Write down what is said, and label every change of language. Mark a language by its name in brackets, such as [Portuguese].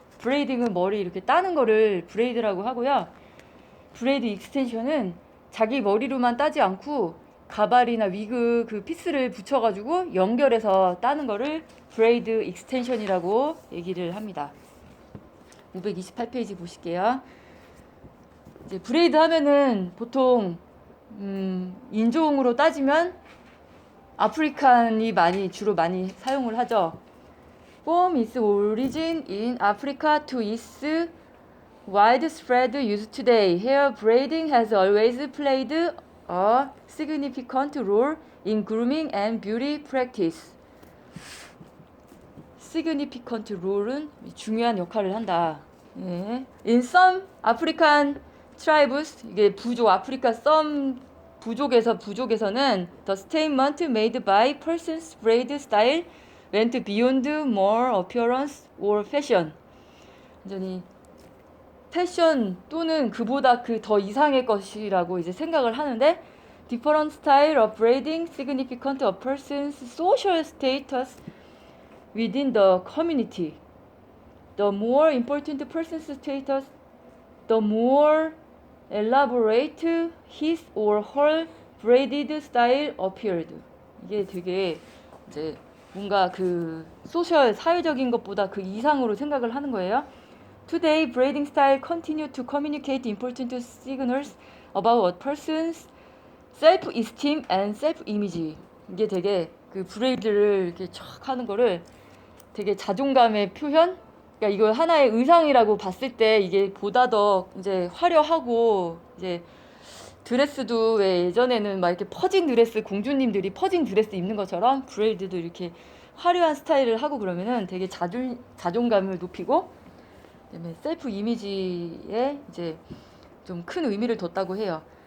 [Korean] 브레이딩은 머리 이렇게 따는 거를 브레이드라고 하고요. 브레이드 익스텐션은 자기 머리로만 따지 않고 가발이나 위그 그 피스를 붙여가지고 연결해서 따는 거를 브레이드 익스텐션이라고 얘기를 합니다. 528페이지 보실게요. 이제 브레이드 하면은 보통 인종으로 따지면 아프리칸이 주로 많이 사용을 하죠. [English] From its origin in Africa to its widespread use today, hair braiding has always played a significant role in grooming and beauty practice. significant role [Korean] 은 중요한 역할을 한다. 예. [English] In some African tribes, [Korean] 이게 아프리카 some 부족에서는 [English] the statement made by person's braid style went beyond more appearance or fashion. [Korean] 완전히 패션 또는 그보다 더 이상의 것이라고 이제 생각을 하는데 [English] different style of braiding significant a person's social status within the community. The more important person's status, the more elaborate his or her braided style appeared. [Korean] 이게 되게 이제 뭔가 사회적인 것보다 그 이상으로 생각을 하는 거예요. [English] Today, braiding style continue to communicate important signals about a person's self-esteem and self-image. [Korean] 이게 되게 브레이드를 이렇게 촥 하는 거를 되게 자존감의 표현? 그러니까 이걸 하나의 의상이라고 봤을 때 이게 보다 더 이제 화려하고 이제 드레스도 왜 예전에는 막 이렇게 퍼진 드레스 공주님들이 퍼진 드레스 입는 것처럼 브레이드도 이렇게 화려한 스타일을 하고 그러면은 되게 자존감을 높이고 그다음에 셀프 이미지에 이제 좀 큰 의미를 뒀다고 해요.